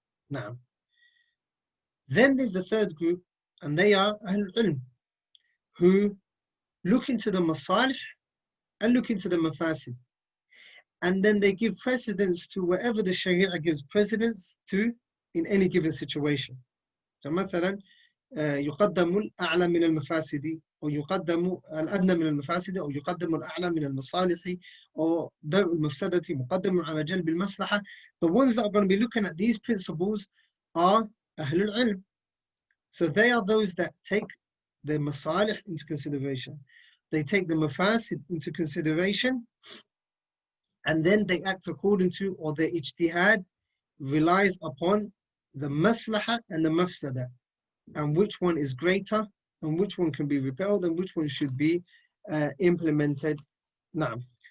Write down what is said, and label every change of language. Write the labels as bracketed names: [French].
[English] Now, then there's the third group, and they are Ahlul Ilm, who look into the masalih and look into the mafasid. And then they give precedence to wherever the Sharia gives precedence to in any given situation. So [Arabic] مثلا يقدم الأعلى من المفاسد أو يقدم الأدنى من المفاسد أو يقدم الأعلى من المصالح [English] or [Arabic] درء المفسدة مقدم على جلب المصلحة. [English] The ones that are going to be looking at these principles are Ahlul Ilm. So they are those that take the masalih into consideration. They take the mafasid into consideration, and then they act according to, or their ijtihad relies upon the maslaha and the mafsada, and which one is greater, and which one can be repelled, and which one should be implemented. [Arabic] Naam.